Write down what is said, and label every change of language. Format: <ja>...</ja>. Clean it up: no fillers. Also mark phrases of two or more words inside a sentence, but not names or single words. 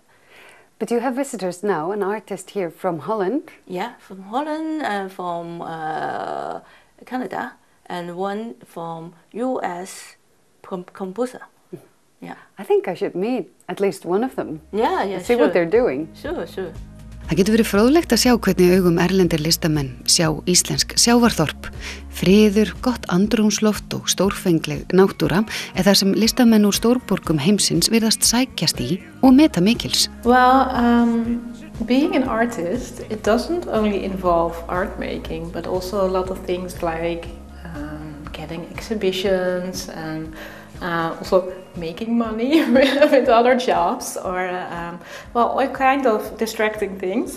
<en>But you have visitors now, an artist here from Holland. Yeah, from Holland and from Canada, and one from US composer. Yeah. I think I should meet at least one of them. Yeah, see sure. what they're doing. Sure.</en> <is>Það getur verið fróðlegt að sjá hvernig augum erlendir listamenn sjá íslensk sjávarþorp. Friður, gott andrúmsloft og stórfengleg náttúra er það sem listamenn úr stórborgum heimsins virðast sækjast í og meta mikils.</is> <en>Well, being an artist, it doesn't only involve art making, but also a lot of things like getting exhibitions and also making money with other jobs or all kind of distracting things.</en>